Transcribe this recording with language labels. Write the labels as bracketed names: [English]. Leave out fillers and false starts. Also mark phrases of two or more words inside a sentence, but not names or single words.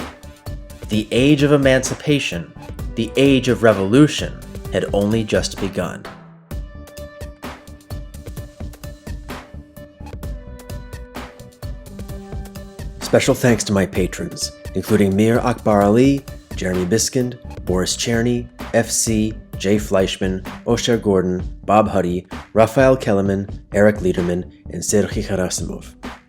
[English] The age of emancipation, the age of revolution, had only just begun. Special thanks to my patrons, including Mir Akbar Ali, Jeremy Biskind, Boris Cherny, FC, Jay Fleischman, Osher Gordon, Bob Huddy, Raphael Kellerman, Eric Liederman, and Sergei Gerasimov.